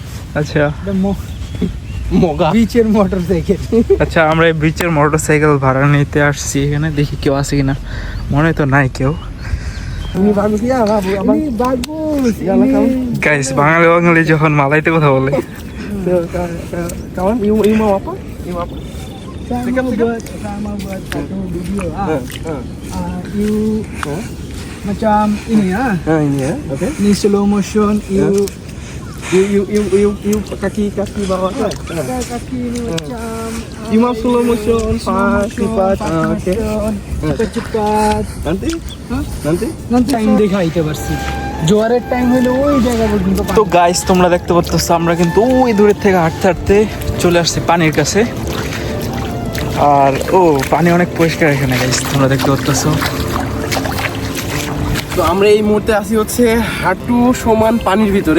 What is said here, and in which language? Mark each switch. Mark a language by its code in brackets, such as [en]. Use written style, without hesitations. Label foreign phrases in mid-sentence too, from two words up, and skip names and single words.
[bn] আচ্ছা মগা বিচের মোটরসাইকেল। আচ্ছা, আমরা এই ব্রিজের মোটরসাইকেল ভাড়া নিতে আসছি এখানে। দেখি কেউ আছে কিনা, মনে হয় তো নাই কেউ। গাইস বাঙালি যখন মালাইতে কথা বলে, [ms] Sama buat satu video you macam ini ya. ini ya, oke. Ini [en] slow motion [ms] You kaki bawah kan? kaki ini macam You mau [en] slow motion, [ms] cepat, oke. cepat Nanti [bn] টাইম দেখাইতে পারছি। জোয়ারের টাইম হলো ওই জায়গা পর্যন্ত তো গাইস তোমরা দেখতে পাচ্ছ আমরা কিন্তু ওই দূরের থেকে হাঁটতে হাঁটতে চলে আসছি পানির কাছে। আর পানি অনেক পরিষ্কার এখানে গাইস, তোমরা দেখতে পাচ্ছ। তো আমরা এই মুহূর্তে আছি হচ্ছে হাঁটু সমান পানির ভিতরে।